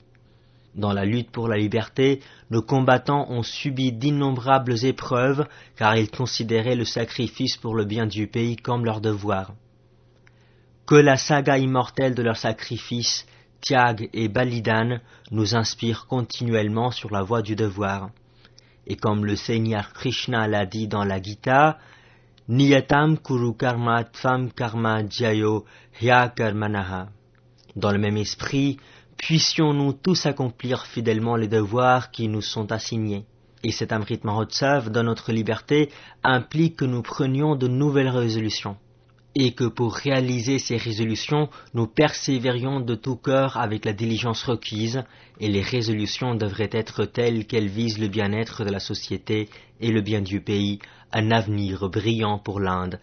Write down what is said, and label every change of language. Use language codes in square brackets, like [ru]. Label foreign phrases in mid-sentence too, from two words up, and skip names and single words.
[fr] Dans la lutte pour la liberté, nos combattants ont subi d'innombrables épreuves car ils considéraient le sacrifice pour le bien du pays comme leur devoir. Que la saga immortelle de leur sacrifice, Tyag et Balidan, nous inspire continuellement sur la voie du devoir. Et comme le Seigneur Krishna l'a dit dans la Gita, [sa] नियतं कुरु कर्म त्वं कर्म ज्यायो ह्यकर्मणः. [fr] Dans le même esprit, puissions-nous tous accomplir fidèlement les devoirs qui nous sont assignés. Et cet Amrit Mahotsav, dans notre liberté, implique que nous prenions de nouvelles résolutions. Et que pour réaliser ces résolutions, nous persévérions de tout cœur avec la diligence requise, et les résolutions devraient être telles qu'elles visent le bien-être de la société et le bien du pays, un avenir brillant pour l'Inde.